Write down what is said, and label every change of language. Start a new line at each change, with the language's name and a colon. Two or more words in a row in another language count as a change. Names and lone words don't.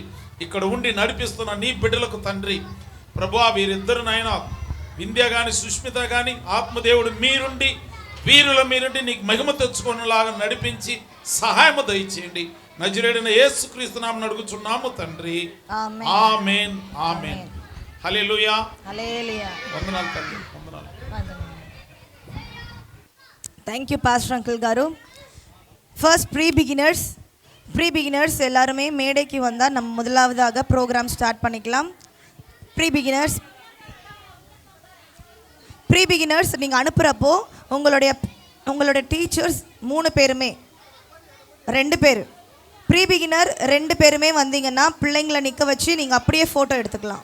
Telugu: ఇక్కడ ఉండి నడిపిస్తున్న నీ బిడ్డలకు తండ్రి ప్రభు, వీరిద్దరు నాయన వింధ్య కానీ సుష్మిత కానీ ఆత్మదేవుడు మీరుండి వీరుల మీరుండి నీకు మహిమ తెచ్చుకునేలాగా నడిపించి సహాయము దయచేయండి. నజరేయుడైన యేసుక్రీస్తు నామమున అడుగుచున్నాము తండ్రి. ఆమేన్ ఆమేన్. హల్లెలూయా హల్లెలూయా. వందనాలు తండ్రి, వందనాలు.
English: Thank you pastor uncle గారు. First pre beginners
Tamil: எல்லாருமே மேடைக்கு வந்தால் நம்ம முதலாவதாக
English: program start
Tamil: பண்ணிக்கலாம்.
English: pre beginners
Tamil: நீங்கள் அனுப்புகிறப்போ உங்களுடைய டீச்சர்ஸ் 3 பேருமே 2 பேர்
English: pre beginner
Tamil: 2 பேருமே வந்தீங்கன்னா பிள்ளைங்களை நிற்க வச்சு நீங்கள் அப்படியே ஃபோட்டோ எடுத்துக்கலாம்.